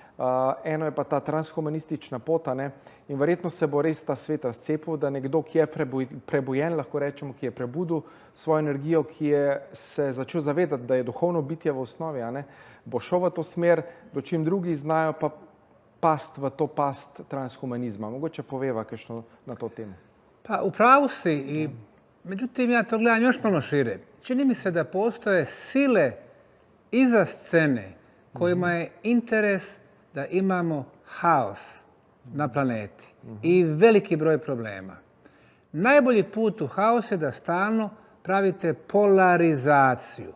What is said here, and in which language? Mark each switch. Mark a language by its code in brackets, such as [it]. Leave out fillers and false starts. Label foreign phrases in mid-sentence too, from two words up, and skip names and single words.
[sl] Eno je pa ta transhumanistična pot, ne, in verjetno se bo res ta svet razcepil, da nekdo, ki je prebujen, lahko rečemo, ki je prebudil svojo energijo, ki je se začel zavedati, da je duhovno bitje v osnovi, ne, bo šel v to smer, dočim drugi znajo pa past v to past transhumanizma. Mogoče poveva kakšno na to temu. [bs] Pa upravo si i međutim ja to gledam još malo šire. Čini mi se da postoje sile iza scene kojima je interes da imamo haos na planeti i veliki broj problema. Najbolji put u haos je da stalno pravite polarizaciju.